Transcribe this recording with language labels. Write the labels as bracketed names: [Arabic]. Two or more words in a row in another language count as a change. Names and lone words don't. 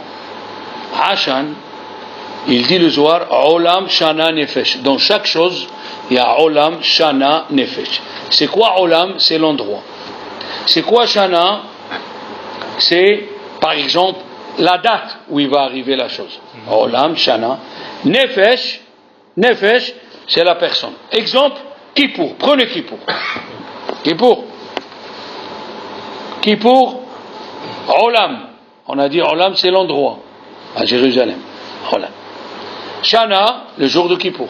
[French] Ashan, il dit le Zohar, [Hebrew] עולם שנה נפש. [French] Dans chaque chose, il y a [Hebrew] עולם שנה נפש. [French] C'est quoi Olam? C'est l'endroit. C'est quoi Shana? C'est, par exemple, la date où il va arriver la chose. [Hebrew] עולם שנה. [French] Nefesh, c'est la personne. Exemple, Kippour. Prenez Kippour, Olam. On a dit Olam, c'est l'endroit. À Jérusalem. Olam. Shana, le jour de Kippour.